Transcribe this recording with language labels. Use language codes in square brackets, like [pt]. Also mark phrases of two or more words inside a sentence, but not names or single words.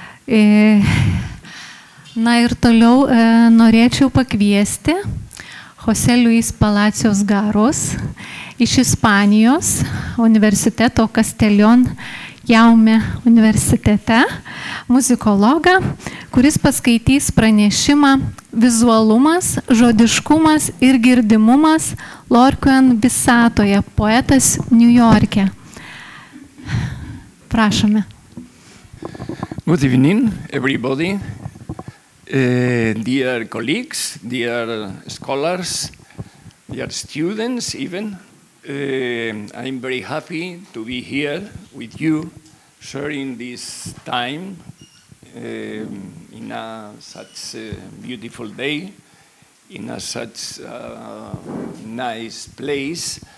[lt] Na ir toliau norėčiau pakviesti José Palacios Garoz iš Ispanijos universiteto Castellón Jaume universitete, muzikologą, kuris paskaitys pranešimą Vizualumas, žodiškumas ir girdimumas Lorquian visatoje, poetas Niujorke. Prašome. [en] Good evening, everybody. Dear colleagues, dear scholars, dear students even, I'm very happy to be here with you, sharing this time in such a beautiful day, in such a nice place.